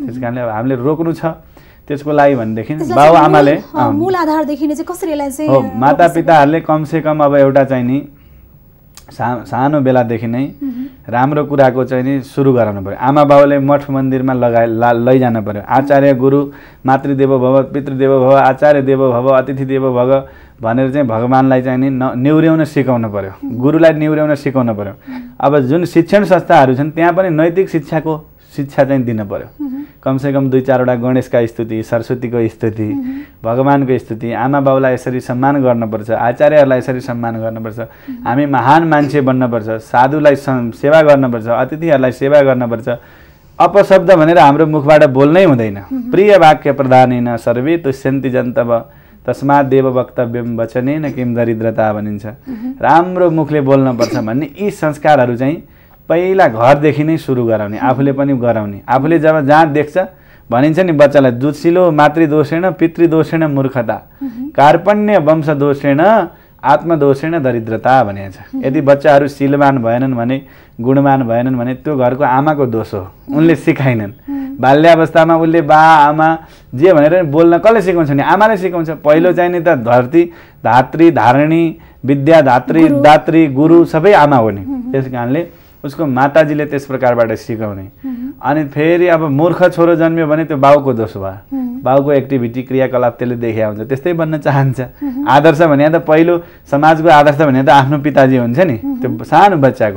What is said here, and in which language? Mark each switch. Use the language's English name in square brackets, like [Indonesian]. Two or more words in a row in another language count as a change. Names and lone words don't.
[Nepali] त्यस कारणले अब हामीले रोक्नु छ। त्यसको लागि भनेदेखि बाबुआमाले मूल आधारदेखि चाहिँ कसरी यसलाई चाहिँ हो, मातापिताहरूले कमसेकम अब एउटा चाहिँ नि सानो बेलादेखि नै राम्रो कुराको चाहिँ नि सुरु गराउनु पर्यो। आमा बाउले मठ मन्दिरमा लैजानु पर्यो। आचार्य गुरु [Sanskrit] मातृदेवो भव, पितृदेवो भव, आचार्य देवो भव, अतिथि देवो भव [Nepali] भनेर चाहिँ भगवानलाई चाहिँ नि निहुर्याउन सिकाउनु पर्यो, गुरुलाई निहुर्याउन सिकाउनु पर्यो। अब जुन शिक्षण संस्थाहरू छन् त्यहाँ पनि नैतिक शिक्षा चाहिँ दिन पर्यो। कमसेकम 2-4वटा गणेशका स्तुति, सरस्वतीको स्तुति, भगवानको स्तुति, आमा बाउलाई यसरी सम्मान गर्नुपर्छ, आचार्यहरूलाई यसरी सम्मान गर्नुपर्छ, हामी महान मान्छे बन्नुपर्छ, साधुलाई सेवा गर्नुपर्छ, अतिथिहरूलाई सेवा गर्नुपर्छ। अपशब्द भनेर हाम्रो मुखबाट बोल्नै हुँदैन। [Sanskrit] प्रिय वाक्य प्रदानेन सर्वे तुष्यन्ति जन्तव तस्मात् देव वक्तव्यम वचनेन किम दरिद्रता भनिन्छ। [Nepali] राम्रो मुखले बोल्नुपर्छ भन्ने यी संस्कारहरू चाहिँ पहिला घरदेखि नै सुरु गराउने, आफूले पनि गराउने। आफूले जब जहाँ देख्छ भनिन्छ नि बच्चालाई, [Sanskrit] दुःशीलो मातृदोषेण पितृदोषेण मूर्खता, कार्पण्य वंशदोषेण आत्मदोषेण दरिद्रता [Nepali] भनेको छ। यदि बच्चाहरू शीलवान भएनन् भने, गुणवान भएनन् भने त्यो घरको आमाको दोष हो, उनले सिकाइनन्। बाल्यावस्थामा उसले बा आमा जे भनेर बोल्न कसले सिकाउँछ नि? आमाले सिकाउँछ। पहिलो चाहिँ नि त धरती धात्री धारणी विद्या धात्री दात्री गुरु सबै आमा हो नि। त्यस कारणले उसको माताजीले त्यस प्रकारबाट सिकाउने। अनि फेरि अब मूर्ख छोरो जन्मियो भने त्यो बाउको दोष भयो, बाउको एक्टिभिटी क्रियाकलाप त्यसले देखिया हुन्छ, त्यस्तै बन्न चाहन्छ। आदर्श भने त पहिलो समाजको आदर्श भने त आफ्नो पिताजी हुन्छ नि, त्यो सानो बच्चाको।